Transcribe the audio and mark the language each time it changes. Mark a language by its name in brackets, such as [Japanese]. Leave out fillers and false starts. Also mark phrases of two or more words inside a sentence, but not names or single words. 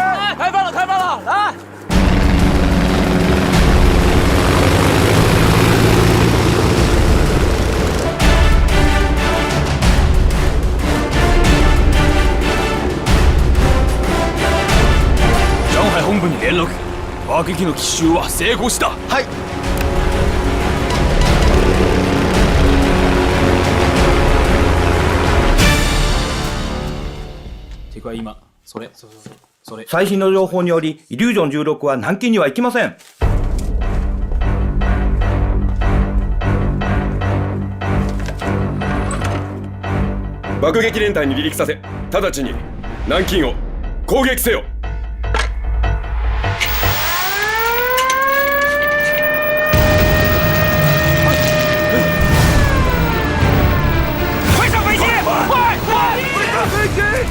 [Chinese] 开饭了，开饭了，来！ [Japanese] 上海本部に連絡。爆撃機の奇襲は成功した。はい。今それ最新の情報によりイリュージョン16は南京には行きません。爆撃連隊に離陸させ、直ちに南京を攻撃せよ。 [Chinese] 快上飞机！快飞机！